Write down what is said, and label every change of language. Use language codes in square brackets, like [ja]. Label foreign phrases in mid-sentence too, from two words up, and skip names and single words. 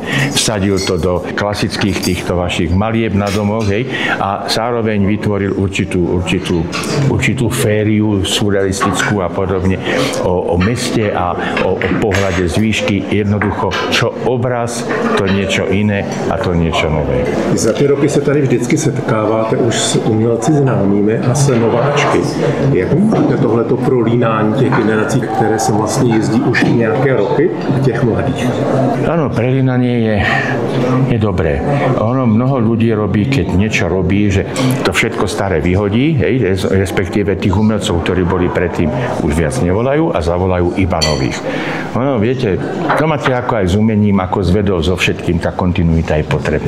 [sk] Vsadil to do klasických týchto vašich malieb na domoch, a zároveň vytvoril určitú fériu surrealistickú a podobne o meste a o pohľade z výšky. Jednoducho, čo obraz, to niečo iné a to niečo nové. [cs] Za ty roky se tady vždycky setkáváte už s umělci známými a s nováčky. Jak máte tohleto prolínání těch generací, které se vlastně jezdí už nějaké roky, a těch mladých? [sk] Áno, prelínanie je dobré. Ono mnoho ľudí robí, keď niečo robí, že to všetko staré vyhodí, respektíve tých umelcov, ktorí boli predtým, už viac nevolajú a zavolajú iba nových. No, viete, to máte ako aj s umením, ako s vedou, so všetkým, tá kontinuita je potrebná.